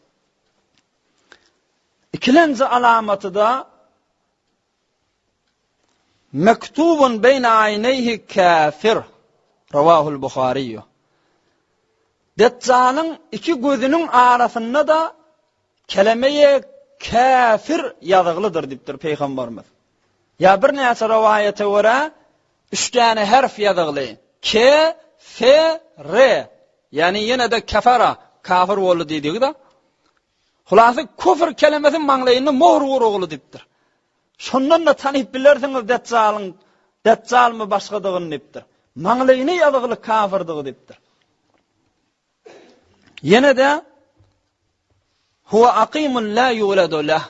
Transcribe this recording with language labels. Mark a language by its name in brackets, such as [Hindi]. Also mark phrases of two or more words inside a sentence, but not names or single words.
[Turkmen] İkilenci alamaty da [Arabic] مكتوب بين عينيه كافر, رواه البخاري. [Turkmen] Deccalyň iki gözüniň arasynda da kelimeye kafir ýazyklydyr diýipdir Peýgamberimiz. Ya bir näçe rivayete görä 3 tane harf ýazykly. K, F, R. Yani yine de kafara, kafir boldy diýdik da. Hulasy küfür kelimesi maňlaýyny mohr urugly diýipdir. Şondan da tanyp bilersiňiz Deccal mı başgadygyny diýipdir. Maňlaýyny ýazykly kafirdygy diýipdir. Yine de [Arabic] هو عقيم لا يولد له.